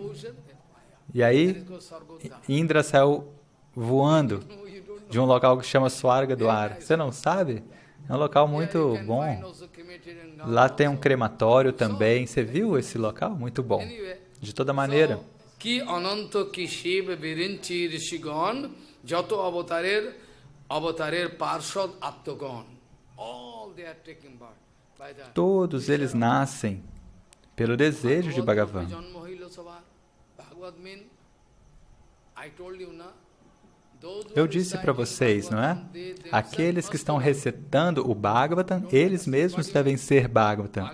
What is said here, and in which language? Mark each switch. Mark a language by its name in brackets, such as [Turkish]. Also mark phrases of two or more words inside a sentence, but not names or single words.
[Portuguese] E aí Indra saiu voando de um local que chama Swargadwara. Você não sabe? É um local muito bom. Lá tem um crematório também. Você viu esse local? Muito bom. De toda maneira. [Bangla] কি অনন্ত কি শিব বিরিঞ্চি ঋষিগণ যত অবতারের পার্ষদ আপ্তগণ. [English] All they are taking birth. [Portuguese] Todos eles nascem pelo desejo de Bhagavan. Eu disse para vocês, não é? Aqueles que estão recitando o Bhagavatam, eles mesmos devem ser Bhagavatam.